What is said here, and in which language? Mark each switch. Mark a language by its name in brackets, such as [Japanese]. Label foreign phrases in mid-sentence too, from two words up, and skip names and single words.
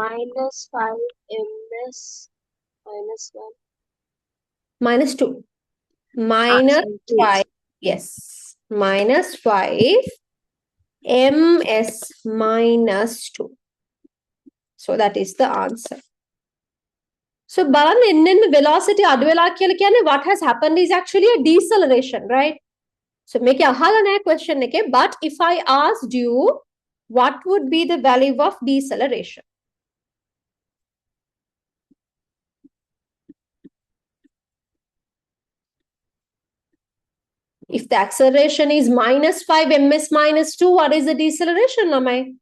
[English] Minus 5 ms minus 1. Minus 2. Minus 5. Yes. Minus 5 ms minus 2. So that is the answer. So [Sinhala] බලන්න එන්න [English] velocity [Sinhala] අඩු වෙලා කියලා කියන්නේ [English] what has happened is actually a deceleration, right? [Sinhala] So මේක අහලා නැහැ question එකේ, [English] but if I asked you what would be the value of deceleration? If the acceleration is minus 5 ms minus 2, what is the deceleration, Lamai?